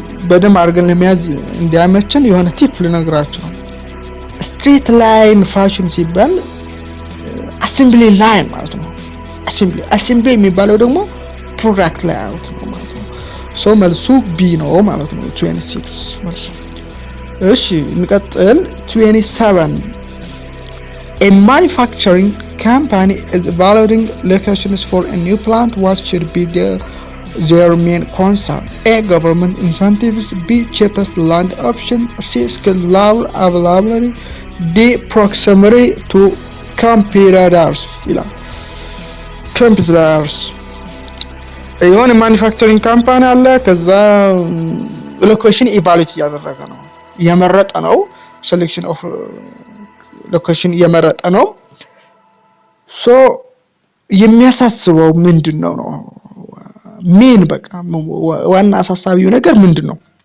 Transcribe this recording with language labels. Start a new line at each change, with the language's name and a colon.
Amharic: በደንብ አድርገን ለመያዝ እንዲያመችን የሆነ ቲፕ ልነግራችሁ ነው። ስትሬት ላይን ፋሽን ሲባል አሴምብሊ ላይን ማለት ነው። አሴምብሊ የሚባለው ደግሞ ፕሮዳክት ሌአውት ነው ማለት ነው። ሶ መልሱ ቢ ነው ማለት ነው 26 መልሱ። እሺ እንቀጥል 27
English: A manufacturing company is evaluating locations for a new plant. What should be their main concern? A. Government incentives. B. Cheapest land option. C. Skill level availability. D. Proximity to competitors. Competitors.
Amharic: የሆነ ማኒፋክቸሪንግ ካምፓኒ አለ ከዛ ሎኬሽን ኢቫሉዌት ያደረገ ነው የመረጠ ነው ሴሌክሽን ኦፍ ሎኬሽን የመረጠ ነው። ሶ የሚያሳስበው ምንድነው ነው ሜን በቃ ዋና አሳሳቢው ነገር ምንድነው?